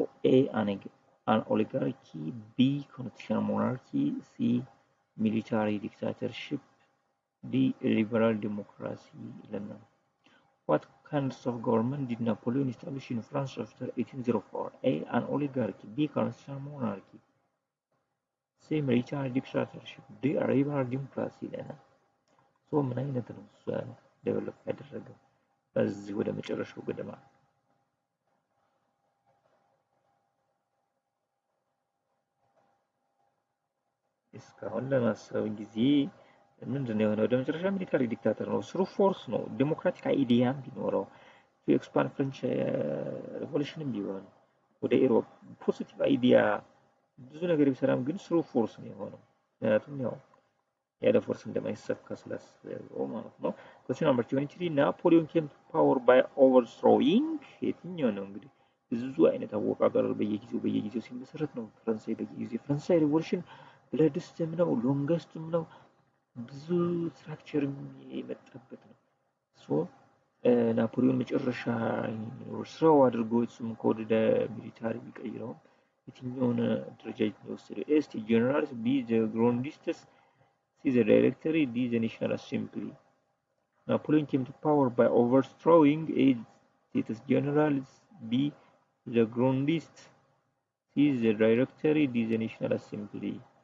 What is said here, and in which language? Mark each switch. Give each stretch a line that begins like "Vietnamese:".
English: A an oligarchy, B constitutional monarchy, C military dictatorship, D liberal democracy
Amharic: ይለናል።
English: What kinds of government did Napoleon establish in France after 1804? A an oligarchy, B constitutional monarchy, C military dictatorship, D liberal democracy
Amharic: ይለናል። ምን አይነት ነው ዴቨሎፕ ያደረገው? በዚህ ወደ መጨረሻው ገደማ እስካሁን ለማሰብ ጊዜ ምንድነው የሆነው? ወደ መጨረሻ ሚሊታሪ ዲክታተር ነው። ስሩ ፎርስ ነው። ዲሞክራቲክ አይዲያም ቢኖረው ቱ ኤክስፓንድ ፍሬንች ሪቮሉሽንም ቢሆን ወደ ኢሮፕ ፖዚቲቭ አይዲያ ብዙ ነገር ቢሰራም ግን ስሩ ፎርስ ነው የሆነው። ምክንያቱም ያው ያለ ፎርስ እንደማይሰካ ስላሰበው ማለት ነው።
English: question number 23 ናፖሊዮን came to power by overthrowing
Amharic: የትኛው ነው? እንግዲህ ብዙ አይነት አወቃቀር በየጊዜው ሲመሰረት ነው። ፈረንሳይ ሪቮሉሽን ብለድስትም ነው፣ ሎንገስትም ነው፣ ብዙ ስትራክቸር የመጣበት ነው። ናፖሊዮን መጨረሻ ስራው አድርጎ እሱም ከወደ ሚሊታሪ ቢቀይረው የትኛውን ደረጃ የወሰደው?
English: ኤስ ጀነራልስ፣ ቢ ግሮንዲስትስ፣ C the directory, D the National Assembly. Napoleon came to power by overthrowing A States Generals, B the Grondists, C the directory, D the National Assembly.